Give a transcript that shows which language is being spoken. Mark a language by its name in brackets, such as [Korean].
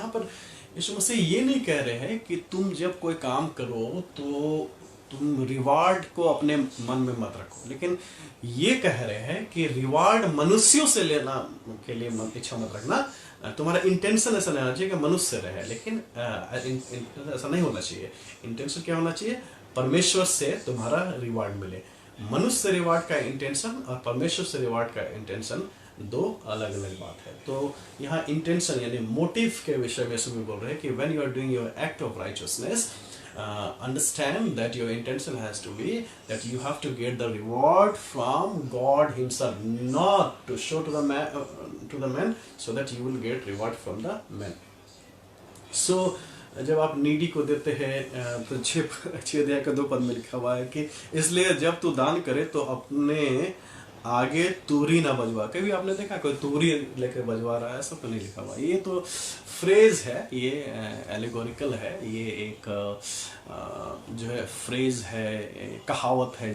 [Hindi] यहाँ पर यीशु मसीह ये नहीं कह रहे हैं कि तुम जब कोई काम करो तो तुम रिवार्ड को अपने मन में मत रखो, लेकिन ये कह रहे हैं कि रिवार्ड मनुष्यों से लेना के लिए इच्छा मत रखना। तुम्हारा इंटेंशन ऐसा नहीं होना चाहिए कि मनुष्य रहे, लेकिन ऐसा नहीं होना चाहिए। इंटेंशन क्या होना चाहिए? परमेश्वर से तुम्हारा रिवार्ड मिले। मनुष्य से रिवार्ड का इंटेंशन और परमेश्वर से रिवार्ड का इंटेंशन दो अलग अलग बात है। तो यहाँ इंटेंशन यानी मोटिव के विषय में सुबह बोल रहे हैं कि [English] When you are doing your act of righteousness, understand that your intention has to be that you have to get the reward from God Himself, not to show to the man so that you will get reward from the man. [Hindi] So जब आप needy को देते हैं तो 6 अध्याय का 2 पद में लिखा हुआ है कि इसलिए जब तू दान करे तो अपने आगे तूरी ना बजवा। कभी आपने देखा कोई तूरी लेकर बजवा रहा है? ऐसा तो नहीं लिखा हुआ। ये तो फ्रेज है, ये एलिगोरिकल है, ये एक जो है फ्रेज है, कहावत है।